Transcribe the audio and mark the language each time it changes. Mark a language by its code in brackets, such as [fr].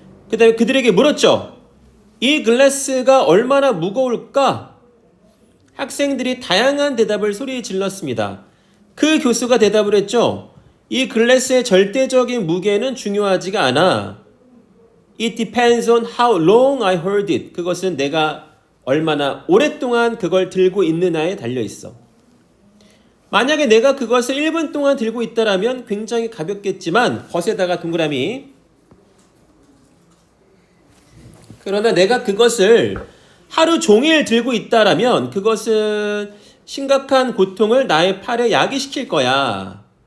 [ko] 그 다음에 그들에게 물었죠. 이 글래스가 얼마나 무거울까? 학생들이 다양한 대답을 소리 질렀습니다. 그 교수가 대답을 했죠. 이 글래스의 절대적인 무게는 중요하지가 않아. [en] It depends on how long I hold it. [ko] 그것은 내가 얼마나 오랫동안 그걸 들고 있느냐에 달려있어. 만약에 내가 그것을 1분 동안 들고 있다라면 굉장히 가볍겠지만 벗에다가 동그라미. 그러나 내가 그것을 하루 종일 들고 있다라면 그것은 심각한 고통을 나의 팔에 야기시킬 거야.